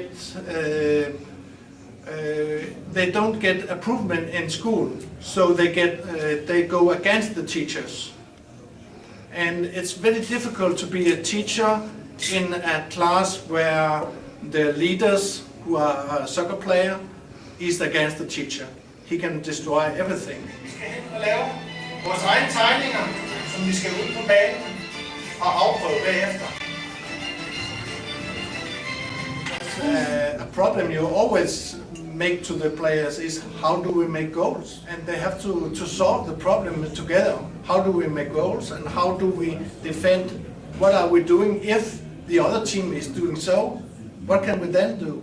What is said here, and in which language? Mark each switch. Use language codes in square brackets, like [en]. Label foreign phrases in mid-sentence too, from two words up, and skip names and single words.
[en] don't get approval in school, so they go against the teachers, and it's very difficult to be a teacher in a class where the leaders, who are a soccer player, is against the teacher. He can destroy everything. [da] Vi skal hen og lave vores egne tegninger, som vi skal ud på banen og afprøve bagefter. [en] a problem you always make to the players is how do we make goals? And they have to solve the problem together. How do we make goals and how do we defend? What are we doing if the other team is doing so? What can we then do?